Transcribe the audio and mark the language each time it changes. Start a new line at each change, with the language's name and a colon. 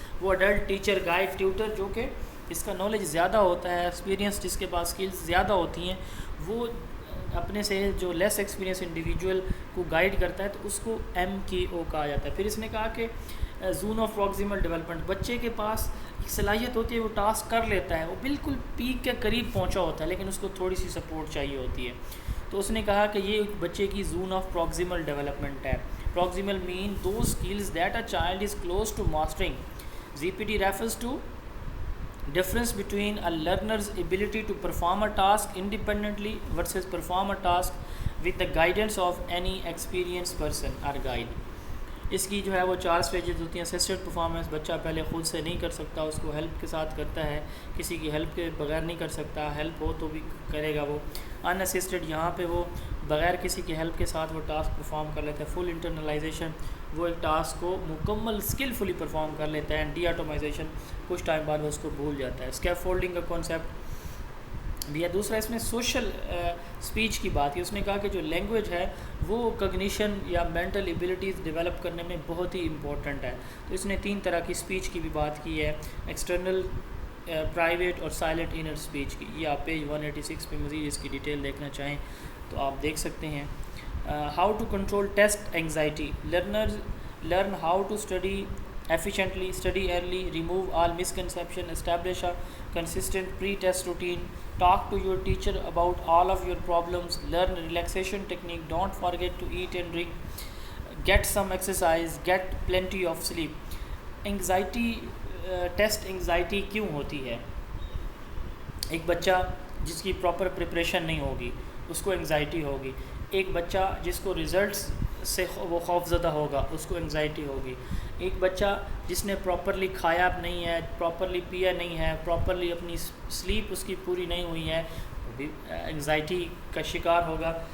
Urdu: وہ adult teacher guide Twitter جو کہ اس کا نالج زیادہ ہوتا ہے, ایکسپیرینس جس کے پاس اسکلز زیادہ ہوتی ہیں, وہ اپنے سے جو لیس ایکسپیرینس انڈیویجول کو گائیڈ کرتا ہے, تو اس کو MKO کہا جاتا ہے. پھر اس نے کہا کہ زون آف پروکسیمل ڈیولپمنٹ, بچے کے پاس ایک صلاحیت ہوتی ہے, وہ ٹاسک کر لیتا ہے, وہ بالکل پیک کے قریب پہنچا ہوتا ہے, لیکن اس کو تھوڑی سی سپورٹ چاہیے ہوتی ہے. تو اس نے کہا کہ یہ بچے کی زون آف پروکسیمل ڈیولپمنٹ ہے.
English: Proximal mean those skills that a child is close to mastering. ZPT refers to difference between a learner's ability to perform a task independently versus perform a task with the guidance of any experienced person or guide.
Urdu: اس کی جو ہے وہ 4 stages ہوتی ہیں. Assisted performance, بچہ پہلے خود سے نہیں کر سکتا, اس کو ہیلپ کے ساتھ کرتا ہے, کسی کی ہیلپ کے بغیر نہیں کر سکتا, ہیلپ ہو تو بھی کرے گا وہ. ان اسسٹڈ, یہاں پہ وہ بغیر کسی کی ہیلپ کے ساتھ وہ ٹاسک پرفارم کر لیتا ہے. فل انٹرنلائزیشن, وہ ایک ٹاسک کو مکمل اسکلفلی پرفارم کر لیتا ہے. ڈی آٹومائزیشن, کچھ ٹائم بعد وہ اس کو بھول جاتا ہے. اسکیپ فولڈنگ کا کانسیپٹ بھی ہے. دوسرا اس میں سوشل اسپیچ کی بات کی. اس نے کہا کہ جو لینگویج ہے وہ کگنیشن یا مینٹل ایبلٹیز ڈیولپ کرنے میں بہت ہی امپورٹنٹ ہے. تو اس نے 3 طرح کی اسپیچ کی بھی بات کی ہے, ایکسٹرنل, پرائیویٹ اور سائلنٹ انر اسپیچ کی. یہ آپ پیج 186 پہ مزید اس کی ڈیٹیل دیکھنا چاہیں تو آپ دیکھ سکتے ہیں.
English: How to control test anxiety. Learners learn how to study efficiently, study early, remove all misconception, establish a consistent pre-test routine, talk to your teacher about all of your problems, learn relaxation technique, don't forget to eat and drink, get some exercise, get plenty of sleep.
Urdu: Anxiety, test anxiety کیوں ہوتی ہے؟ ایک بچہ جس کی proper preparation نہیں ہوگی, اس کو انگزائٹی ہوگی. ایک بچہ جس کو رزلٹس سے وہ خوف زدہ ہوگا اس کو انگزائٹی ہوگی. ایک بچہ جس نے پراپرلی کھایا نہیں ہے, پراپرلی پیا نہیں ہے, پراپرلی اپنی سلیپ اس کی پوری نہیں ہوئی ہے, وہ بھی انگزائٹی کا شکار ہوگا.